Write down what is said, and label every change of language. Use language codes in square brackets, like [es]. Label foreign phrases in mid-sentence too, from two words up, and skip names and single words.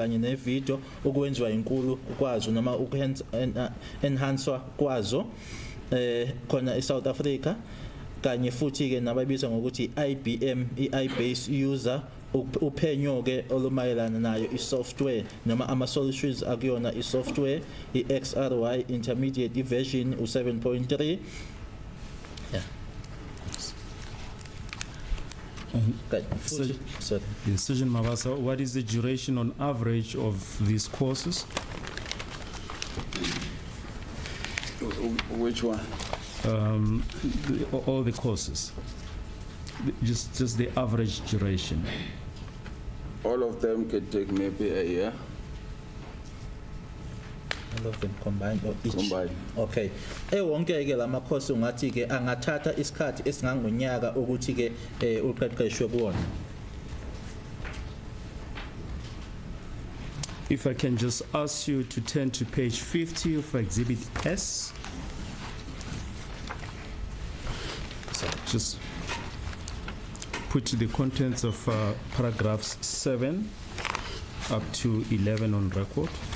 [nd] kanye ne-video ukwenziwa inkulu kwazo noma enhancwa kwazo khona eSouth Africa kanye futhi ke nababiza ngokuthi IBM i-iBase user uphenyo ke olumayelana nayo i-software noma ama-solutions akuyona i-software i-XRY [en] intermediate version [nd] u7.3 [en] Surgeon Mabasa, what is the duration on average of these courses? Which one? All the courses. Just the average duration. All of them can take maybe a year. All of them combined or each? Combined. Okay. [nd] Wonke ke lama course ungathi ke angathatha isikhathi esingangonyaka ukuthi ke uqeqeshwe kuwona. [en] If I can just ask you to turn to page 50 of Exhibit S. Just put the contents of paragraphs 7 up to 11 on record.